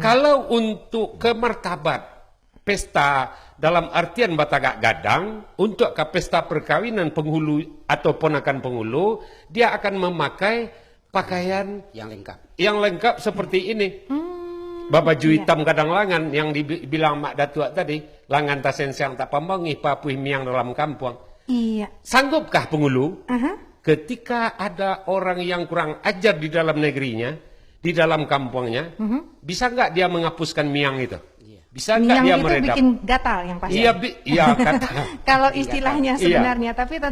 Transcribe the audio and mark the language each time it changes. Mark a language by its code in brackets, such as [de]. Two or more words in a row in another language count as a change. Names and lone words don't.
[id] Kalau untuk kemartabat pesta dalam artian [min] batagak gadang, [id] untuk ke pesta perkawinan penghulu atau ponakan penghulu, dia akan memakai pakaian yang lengkap seperti ini. Baju hitam gadang langan yang dibilang Mak Datuk tadi, [min] langan tasen siang tak pambangi, papuih miang dalam kampung. [id] Iya. Sanggupkah penghulu? Aha. Ketika ada orang yang kurang ajar di dalam negerinya, di dalam kampungnya, bisa nggak dia menghapuskan miang itu? Bisa nggak Yang dia itu meredam? bikin gatal yang pasti. Iya, iya kata. Kalau istilahnya sebenarnya, tapi itu